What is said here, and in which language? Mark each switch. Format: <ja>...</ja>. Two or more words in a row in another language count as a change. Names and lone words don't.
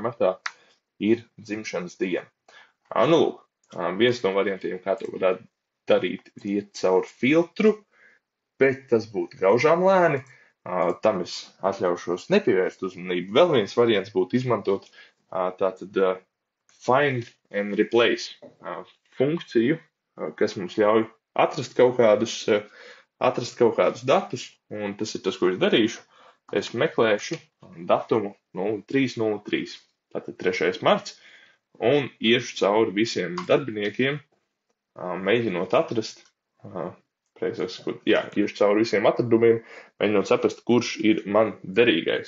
<lv>martā ir dzimšanas diena. Nu, lūk, viens no variantiem, kā to varētu darīt, ir iet caur filtru, bet tas būtu gaužām lēni. Tam es atļaušos nepievērst uzmanību. Vēl viens variants būtu izmantot tātad</lv> <en>find and replace</en> <lv>funkciju, kas mums ļauj atrast kaut kādus datus, un tas ir tas, ko es darīšu. Es meklēšu datumu 0303, tātad 3. marts, un iešu cauri visiem darbiniekiem, mēģinot atrast, iešu cauri visiem atradumiem, mēģinot saprast, kurš ir man derīgais.</lv>